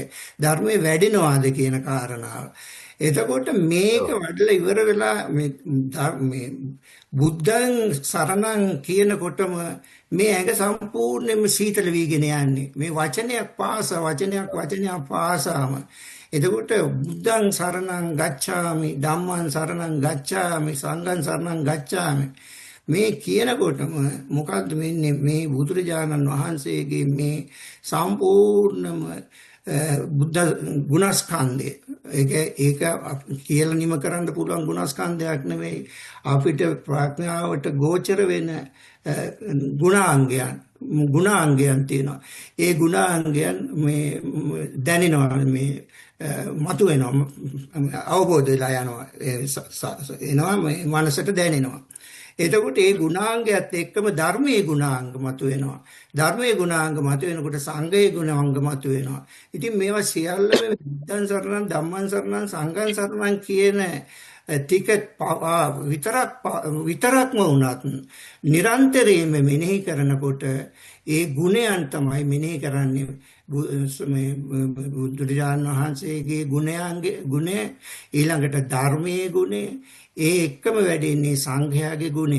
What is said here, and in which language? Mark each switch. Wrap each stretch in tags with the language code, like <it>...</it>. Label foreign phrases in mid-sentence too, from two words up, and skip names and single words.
<si>ධර්මයේ වැඩෙනවාද කියන කාරණාව. එතකොට මේක වඩලා ඉවර වෙලා මේ</si> <pi>බුද්ධං සරණං</pi> <si>කියනකොටම මේ ඇඟ සම්පූර්ණයෙන්ම සීතල වීගෙන යන්නේ. මේ වචනයක් පාසාම.</si> <pi>එතකොට බුද්ධං සරණං ගච්ඡාමි, ධම්මං සරණං ගච්ඡාමි, සංඝං සරණං ගච්ඡාමි.</pi> <si>මේ කියනකොටම මොකද්ද වෙන්නේ? මේ බුදුරජාණන් වහන්සේගේ මේ සම්පූර්ණම බුද්ධ ගුණස්කන්ධය ඒක කියලා නිම කරන්න පුළුවන් ගුණස්කන්ධයක් නෙවෙයි. අපිට ප්‍රඥාවට ගෝචර වෙන ගුණාංගයන් තියෙනවා. ඒ ගුණාංගයන් මේ දැනෙනවා, මේ මතුවෙනවා, අවබෝධ වෙලා එනවා මේ මනසට දැනෙනවා. එතකොට ඒ ගුණාංගයත් එක්කම ධර්මයේ ගුණාංග මතුවෙනවා. ධර්මයේ ගුණාංග මතුවෙනකොට සංඝයේ ගුණාංග මතුවෙනවා. ඉතින් මේවා සියල්ලම</si> <pi>බුද්ධං සරණං, ධම්මං සරණං, සංඝං සරණං</pi> <si>කියන ටික විතරක්ම වුණත් නිරන්තරයෙන්ම මෙනෙහි කරනකොට ඒ ගුණයන් තමයි මෙනෙහි කරන්නේ. මේ බුදුරජාණන් වහන්සේගේ ගුණය, ඊළඟට ධර්මයේ ගුණය, ඒ එක්කම වැඩෙන්නේ සංඝයාගේ ගුණය.</si>